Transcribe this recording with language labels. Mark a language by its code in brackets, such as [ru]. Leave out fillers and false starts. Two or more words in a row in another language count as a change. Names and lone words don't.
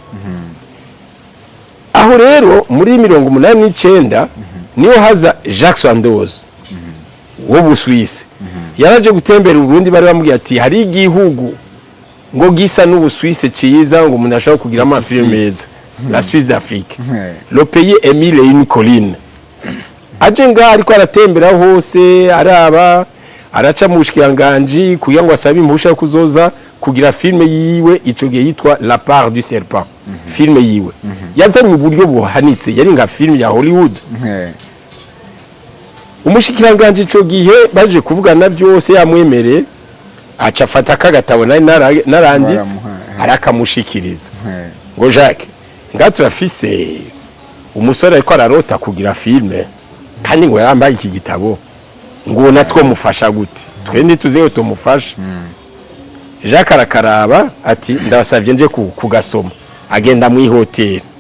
[rn] aho rero muri 1989 niyo haza Jacques Sandoz wo Busuwisi yaraje gutembera Burundi bari bamubwiye ati hari igihugu ngo gisa n'Ubusuwisi ciza ngo umuntu ashaka kugira amafilme meza [fr] la Suisse d'Afrique le pays Émile et une colline [rn] aje nga ariko aratembera hose araba araca mu bushikiranganje kugira ngo asabe impusha yo kuzoza kugira filme yiwe ico gihe yitwa La part du serpent filme yiwe yazanye uburyo buhanitse yari nga filme ya Hollywood umushikiranganje ico gihe baje kuvugana byose yamwemere aca afata kagatabo naranditse arakamushikiriza ngo Jacques nga turafise umusore ariko ararota kugira filme kandi ngo yarambaye iki gitabo ngo natwo mufasha gute twende tuzeyo tumufasha Jacques arakaraba ati ndabasavye nje kugasoma agenda mu hotel